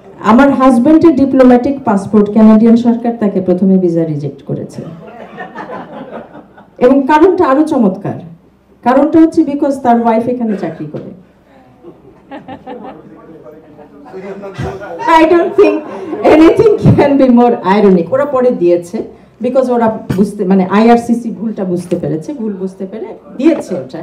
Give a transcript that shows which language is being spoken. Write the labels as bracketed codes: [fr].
[bn] আমার হাজবেন্ডের diplomatic passport Canadian সরকার তাকে প্রথমে ভিসা রিজেক্ট করেছে, এবং কারণটা আরো চমৎকার। কারণটা হচ্ছে বিকজ তার ওয়াইফ এখানে চাকরি করে। [en] I don't think anything can be more ironic. [bn] ওরা পরে দিয়েছে বিকজ ওরা মানে IRCC ভুল বুঝতে পেরে দিয়েছে ওটা।